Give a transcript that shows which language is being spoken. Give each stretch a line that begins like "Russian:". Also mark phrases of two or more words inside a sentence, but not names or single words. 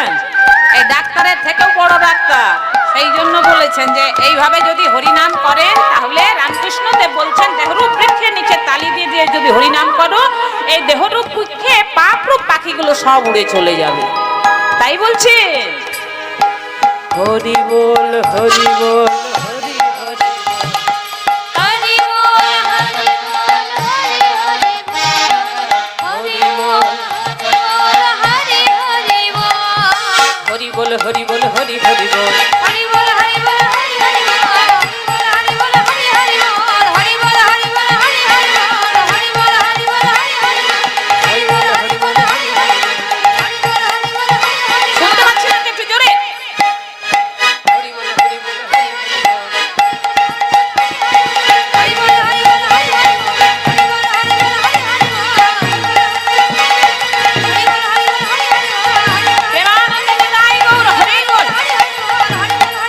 Bangla: এই ডাক্তারের থেকেও বড় ডাক্তার, সেই জন্য বলেছেন যে এইভাবে যদি হরিনাম করেন, তাহলে রামকৃষ্ণ দেব বলছেন দেহরূপ বৃক্ষের নিচে তালি দিয়ে দিয়ে যদি হরিনাম করো, এই দেহরূপ বৃক্ষে পাপরূপ পাখিগুলো সব উড়ে চলে যাবে। তাই বলছে হরি বল হরি বল হরি হরি
Hindi: हरि बोल हरि बोल हरि बोल, हरि बोल हरि बोल,
Bangla: হরি বল হরি বল হরি হরি বল।
Hindi: हरि बोल हरि बोल हरि हरि बोल, हरि बोल हरि हरि बोल, हरि बोल हरि बोल हरि हरि बोल, हरि बोल हरि बोल हरि हरि बोल, हरि बोल हरि बोल हरि हरि बोल, हरि बोल हरि बोल हरि हरि बोल।
Bangla: শুনতে পাচ্ছি না তো, একটু জোরে। হরি বল হরি বল হরি হরি বল।
Hindi: हरि बोल हरि बोल हरि हरि बोल, हरि बोल हरि बोल हरि हरि बोल, हरि बोल हरि बोल हरि हरि बोल,
Bangla: প্রেমানন্দে নিতাই গৌর হরি বল।
Hindi: हरि हरि बोल, हरि